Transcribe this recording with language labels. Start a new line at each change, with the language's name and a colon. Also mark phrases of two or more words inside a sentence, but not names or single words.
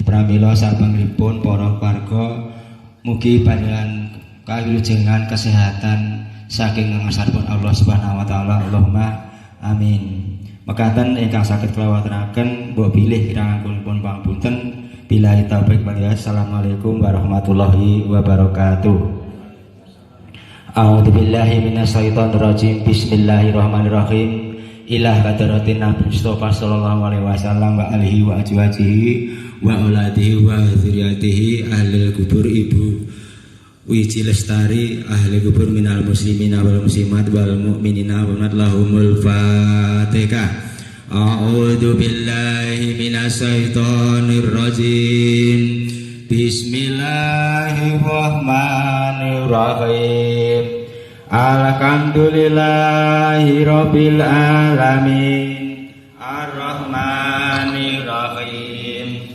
Javanese: Pramila sabangripun para warga mugi panjenengan kawilujengan kesehatan saking ngarsanipun Allah
Arabic: سبحانه وتعالى. اللهم آمين.
Javanese: Mekaten ingkang saged kula waturaken mbok bilih kirangipun pangapunten.
Arabic: بالله التوفيق والهداية. السلام عليكم ورحمة الله وبركاته. أعوذ بالله من الشيطان الرجيم. Bismillahirrahmanirrahim. إلى حضرة النبي مصطفى صلى الله عليه وسلم وآله وأزواجه وأولاده وذريته أهل القبور Ibu Wiji Lestari أهل القبور من المسلمين والمسلمات والمؤمنين ولهم الفاتحة. أعوذ بالله من الشيطان الرجيم. Bismillahirrahmanirrahim. الحمد لله رب العالمين الرحمن الرحيم